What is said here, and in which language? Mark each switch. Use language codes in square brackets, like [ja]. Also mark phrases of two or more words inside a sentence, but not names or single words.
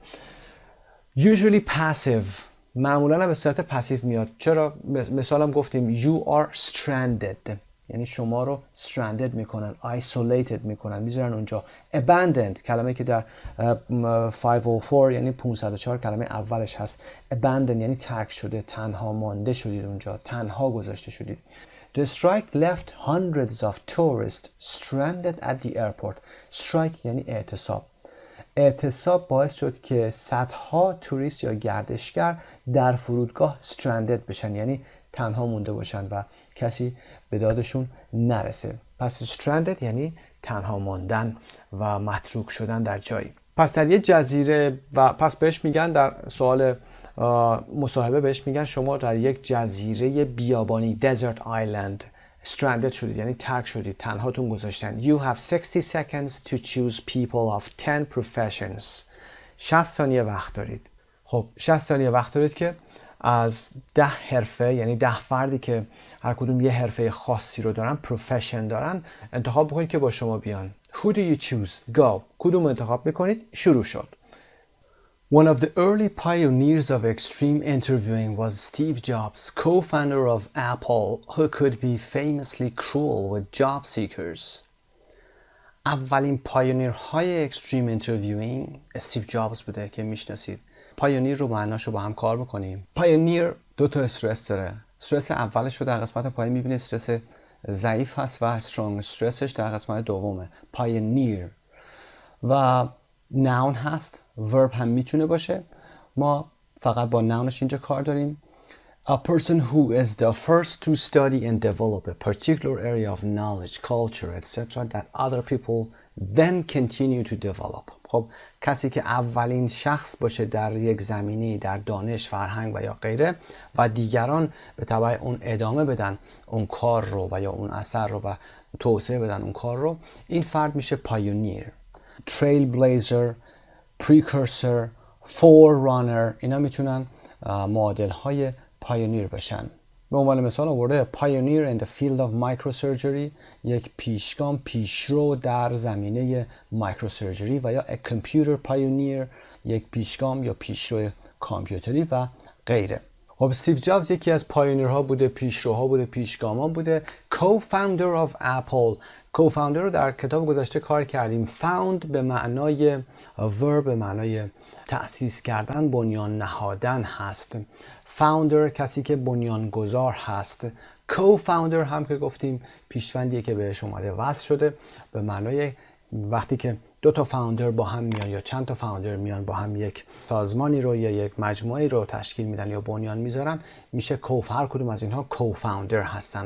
[en] Usually passive. [fa] معمولا به صورت پسیو میاد. چرا؟ مثالم گفتیم [en] you are stranded [fa] یعنی شما رو stranded میکنن، isolated میکنن، میذارن اونجا. abandoned کلمه که در 504 یعنی 504 کلمه اولش هست. abandoned یعنی ترک شده، تنها مانده شدید اونجا، تنها گذاشته شدید. [en] The strike left hundreds of tourists stranded at the airport. [fa] strike یعنی اعتصاب. اعتصاب باعث شد که صدها توریست یا گردشگر در فرودگاه stranded بشن، یعنی تنها مونده باشن و کسی به دادشون نرسه. پس stranded یعنی تنها ماندن و متروک شدن در جایی. پس در یه جزیره و پس بهش میگن در سوال مصاحبه بهش میگن شما در یک جزیره بیابانی [en] desert island stranded [fa] شدید یعنی ترک شدید، تنهاتون گذاشتن. [en] You have 60 seconds to choose people of 10 professions. [fa] 60 ثانیه وقت دارید. خب 60 ثانیه وقت دارید که از 10 حرفه یعنی 10 فردی که هر کدوم یه حرفه خاصی رو دارن، پروفشن دارن، انتخاب بکنید که با شما بیان. [en] Who do you choose? Go. [fa] کدوم انتخاب میکنید؟ شروع شد. [en] One of the early pioneers of extreme interviewing was Steve Jobs, co-founder of Apple, who could be famously cruel with job seekers. [fa] اولین پایونیرهای [en] extreme interviewing [fa] استیو جابز بوده که میشناسید. پایونیر رو معناشو با هم کار میکنیم. پایونیر دو تا استرس داره. استرس اولش رو در قسمت پایین میبینید، استرس ضعیف هست و [en] strong stressش [fa] در قسمت دومه. pioneer. و noun هست، verb هم میتونه باشه. ما فقط با nounش اینجا کار داریم. [en] A person who is the first to study and develop a particular area of knowledge, culture, etc. that other people then continue to develop. [fa] خب کسی که اولین شخص باشه در یک زمینه، در دانش، فرهنگ و یا غیره و دیگران به تبع اون ادامه بدن اون کار رو و یا اون اثر رو و توسعه بدن اون کار رو، این فرد میشه pioneer. [en] trailblazer، precursor، forerunner، [fa] اینا میتونن معادل های pioneer بشن. به عنوان مثال آورده [en] pioneer in the field of microsurgery، [fa] یک پیشگام، پیشرو در زمینه microsurgery، و یا [en] a computer pioneer، [fa] یک پیشگام یا پیشرو کامپیوتری و غیره. خب استیو جابز یکی از پایونیرها بوده، پیشروها بوده، پیشگامان بوده. [en] co-founder of Apple. [fa] co-founder رو در کتاب گذشته کار کردیم. found به معنای verb، به معنای تأسیس کردن، بنیان نهادن هست. founder کسی که بنیانگذار هست. co-founder هم که گفتیم پیشوندیه که بهش اومده وصل شده، به معنای وقتی که دو تا فاوندر با هم میان یا چند تا فاوندر میان با هم یک سازمانی رو یا یک مجموعه رو تشکیل میدن یا بنیان میذارن، میشه هر کدوم از اینها co-founder هستن.